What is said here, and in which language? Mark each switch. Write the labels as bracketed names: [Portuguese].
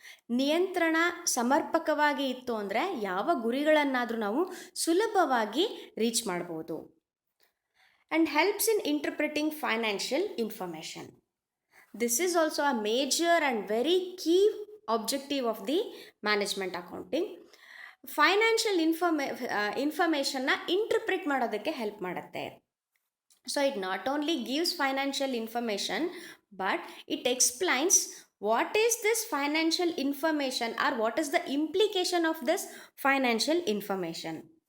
[Kannada] ನಿಯಂತ್ರಣ ಸಮರ್ಪಕವಾಗಿ ಇತ್ತು ಅಂದರೆ ಯಾವ ಗುರಿಗಳನ್ನಾದರೂ ನಾವು ಸುಲಭವಾಗಿ ರೀಚ್ ಮಾಡ್ಬೋದು. [English] and helps in interpreting financial information. This is also a major and very key objective of the management accounting. [Kannada] Financial ಇನ್ಫಾರ್ಮೇಷನ್ನ interpret ಮಾಡೋದಕ್ಕೆ ಹೆಲ್ಪ್ ಮಾಡುತ್ತೆ. [English] So it not only gives financial information, but it explains what is this financial information or what is the implication of this financial information.